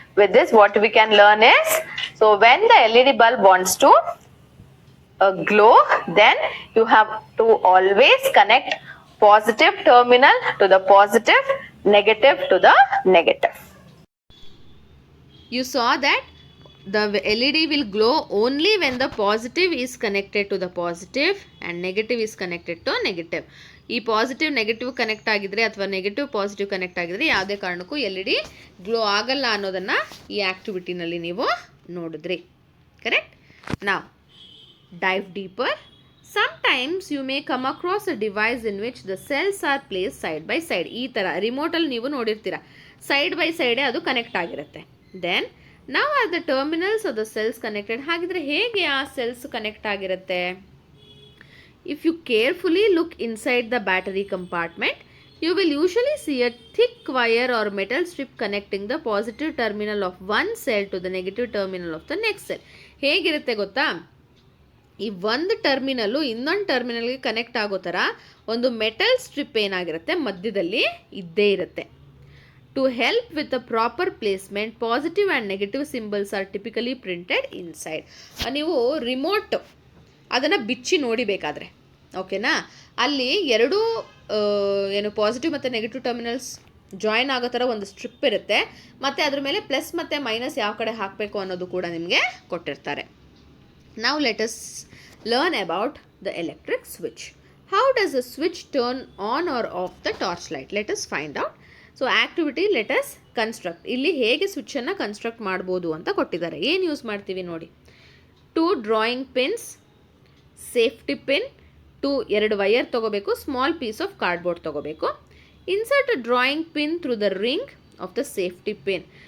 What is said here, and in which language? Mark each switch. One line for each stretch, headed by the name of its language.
English: With this, what we can learn is, so when the LED bulb wants to glow, then you have to always connect positive terminal to the positive, negative to the negative. You saw that the LED will glow only when the positive is connected to the positive and negative is connected to negative.
Kannada: ಈ positive negative connect ಆಗಿದ್ರೆ ಅಥವಾ negative positive connect ಆಗಿದ್ರೆ ಯಾವುದೇ ಕಾರಣಕ್ಕೂ LED glow ಆಗಲ್ಲ ಅನ್ನೋದನ್ನು ಈ ಆ್ಯಕ್ಟಿವಿಟಿನಲ್ಲಿ ನೀವು ನೋಡಿದ್ರಿ, ಕರೆಕ್ಟ್?
English: ನಾವು dive deeper. Sometimes you may come across a device in which the cells are placed side by side.
Kannada: ಈ ಥರ ರಿಮೋಟಲ್ಲಿ ನೀವು ನೋಡಿರ್ತೀರ, ಸೈಡ್ ಬೈ ಸೈಡೇ ಅದು ಕನೆಕ್ಟ್ ಆಗಿರುತ್ತೆ.
English: Then now are the terminals of the cells connected?
Kannada: ಹಾಗಿದ್ರೆ ಹೇಗೆ ಆ ಸೆಲ್ಸ್ ಕನೆಕ್ಟ್ ಆಗಿರುತ್ತೆ?
English: If you carefully look inside the battery compartment, You will usually see a thick wire or metal strip connecting the positive terminal of one cell to the negative terminal of the next cell.
Kannada: ಹೇಗಿರುತ್ತೆ ಗೊತ್ತಾ, ಈ ಒಂದು terminal ಇನ್ನೊಂದು ಟರ್ಮಿನಲ್ಗೆ connect ಆಗೋ ಥರ ಒಂದು metal strip ಏನಾಗಿರುತ್ತೆ ಮಧ್ಯದಲ್ಲಿ ಇದ್ದೇ ಇರುತ್ತೆ.
English: To help with a proper placement positive and negative symbols are typically printed inside.
Kannada: ನೀವು ರಿಮೋಟ್ ಅದನ್ನು ಬಿಚ್ಚಿ ನೋಡಿಬೇಕಾದ್ರೆ ಓಕೆನಾ, ಅಲ್ಲಿ ಎರಡೂ ಏನು ಪಾಸಿಟಿವ್ ಮತ್ತು ನೆಗೆಟಿವ್ ಟರ್ಮಿನಲ್ಸ್ ಜಾಯಿನ್ ಆಗೋ ಥರ ಒಂದು ಸ್ಟ್ರಿಪ್ ಇರುತ್ತೆ, ಮತ್ತು ಅದ್ರ ಮೇಲೆ ಪ್ಲಸ್ ಮತ್ತು ಮೈನಸ್ ಯಾವ ಕಡೆ ಹಾಕಬೇಕು ಅನ್ನೋದು ಕೂಡ ನಿಮಗೆ ಕೊಟ್ಟಿರ್ತಾರೆ.
English: Now let us learn about the electric switch. How does a switch turn on or off the torch light? Let us find out. So activity, let us construct.
Kannada: ಇಲ್ಲಿ ಹೇಗೆ ಸ್ವಿಚ್ಚನ್ನು ಕನ್ಸ್ಟ್ರಕ್ಟ್ ಮಾಡ್ಬೋದು ಅಂತ ಕೊಟ್ಟಿದ್ದಾರೆ. ಏನು ಯೂಸ್ ಮಾಡ್ತೀವಿ ನೋಡಿ.
English: 2 drawing pins, safety pin, 2 wire ತೊಗೋಬೇಕು, small piece of cardboard ತೊಗೋಬೇಕು. Insert a drawing pin through the ring of the safety pin.